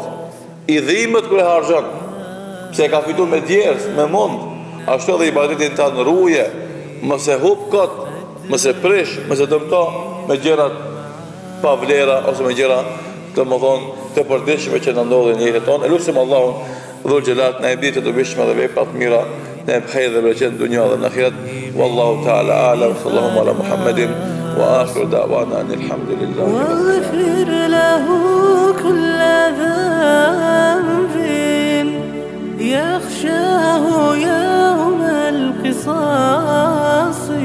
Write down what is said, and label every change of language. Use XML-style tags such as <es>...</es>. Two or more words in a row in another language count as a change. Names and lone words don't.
<sq>I dhimbët kur e harxhon, pse e ka fituar me djerës, me mund, ashtu edhe ibadetin tanë ruaje, mos e hub kot, mos e prish, mos e dëmto me gjërat pa vlera ose me gjëra të më thonë të përditshme që në ndodhin në jetën tonë. Elusim Allahun</sq> <ar>ذو الجلال</ar> <sq>na e bëjë të dobishme dhe vepra të mira, na e bëjë dhe bereqet në dunjë dhe në ahiret.</sq> <ar>والله تعالى أعلم. صلى الله على محمد وآخر دعوانا الحمد لله. واغفر له كل ذنب يخشاه يوم القصاص</ar>